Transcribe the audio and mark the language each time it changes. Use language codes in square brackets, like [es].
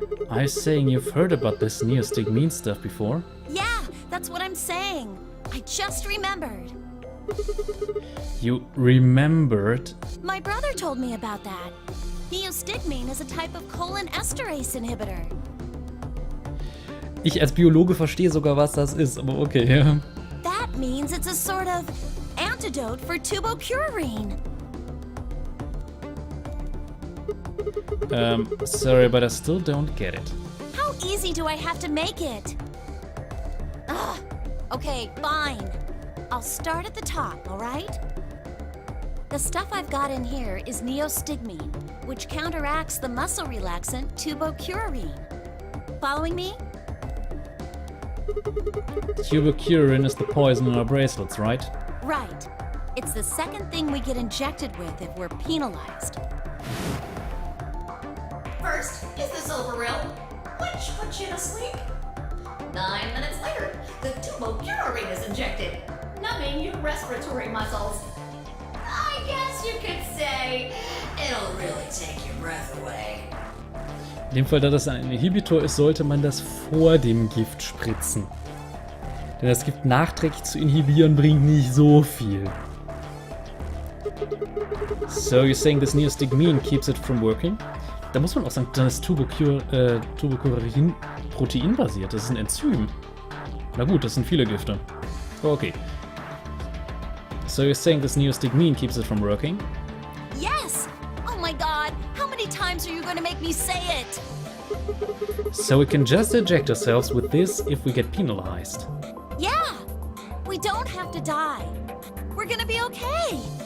[en] Are you saying you've heard about this Neostigmine stuff before? Yeah, that's what I'm saying. I just remembered. You remembered? My brother told me about that. Neostigmine is a type of colon esterase inhibitor. [de] Ich als Biologe verstehe sogar, was das ist, aber okay. Ja. [en] That means it's a sort of antidote for tubopurine. Sorry, but I still don't get it. How easy do I have to make it? Ugh. Okay, fine. I'll start at the top, alright? The stuff I've got in here is neostigmine, which counteracts the muscle relaxant tubocurarine. Following me? Tubocurarine is the poison in our bracelets, right? Right. It's the second thing we get injected with if we're penalized. First is the silver rill, which puts you to sleep. 9 minutes later, the tubocurarine is injected, numbing your respiratory muscles. I guess you could say it'll really take your breath away. [de] In dem Fall, da das ein Inhibitor ist, sollte man das vor dem Gift spritzen. Denn das Gift nachträglich zu inhibieren bringt nicht so viel. [en] So, you're saying this neostigmine keeps it from working? [de] Da muss man auch sagen, dann ist Tubocurarine proteinbasiert. Das ist ein Enzym. Na gut, das sind viele Gifte. [en] Okay. So you're saying this neostigmine keeps it from working? Yes! Oh my god, how many times are you going to make me say it? So we can just eject ourselves with this if we get penalized. Yeah! We don't have to die. We're gonna be okay.